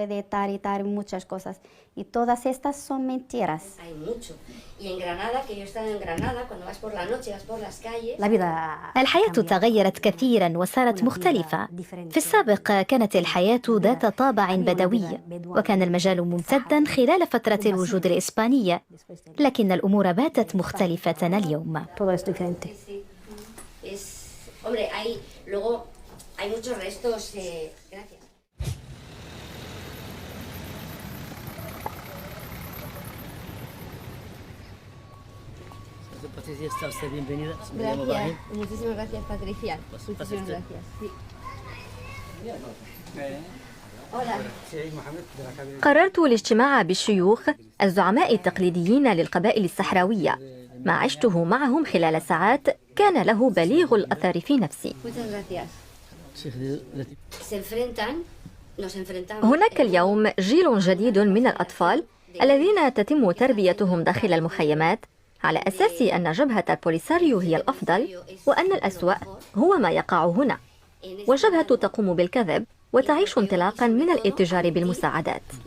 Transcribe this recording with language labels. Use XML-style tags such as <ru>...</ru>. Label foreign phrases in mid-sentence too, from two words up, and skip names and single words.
<ar>الحياة تغيرت كثيرا وصارت مختلفة. في السابق كانت الحياة ذات طابع بدوي، وكان المجال ممتدا خلال فترة الوجود الإسبانية، لكن الأمور باتت مختلفة اليوم.</ar> <es>Hay muchos restos. Gracias. Gracias. Muchísimas gracias, Patricia. Muchísimas gracias. Sí.</es> <ar>قررت الاجتماع بالشيوخ الزعماء التقليديين للقبائل الصحراوية. ما عشته معهم خلال ساعات كان له بليغ الأثر في نفسي. هناك اليوم جيل جديد من الأطفال الذين تتم تربيتهم داخل المخيمات على أساس أن جبهة البوليساريو هي الأفضل، وأن الأسوأ هو ما يقع هنا، والجبهة تقوم بالكذب وتعيش انطلاقا من الاتجار بالمساعدات.</ar>